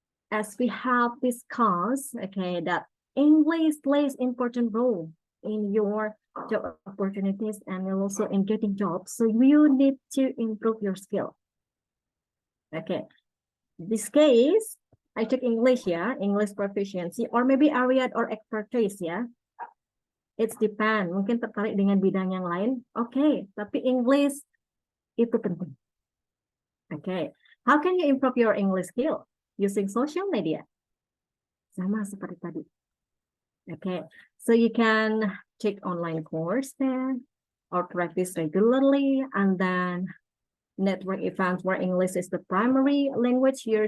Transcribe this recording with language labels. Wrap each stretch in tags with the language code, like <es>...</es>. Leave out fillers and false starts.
<en>As we have discussed, okay, that English plays important role in your job opportunities and also in getting jobs. So you need to improve your skill. Okay. This case, I took English, yeah, English proficiency, or maybe area or expertise, yeah. It's depend,</en> <id>mungkin tertarik dengan bidang yang lain. Okay, tapi English itu penting.</id> <en>Okay, how can you improve your English skill? Using social media.</en> <id>Sama seperti tadi.</id> <en>Okay, so you can take online course there or practice regularly, and then network events where English is the primary language here.</en>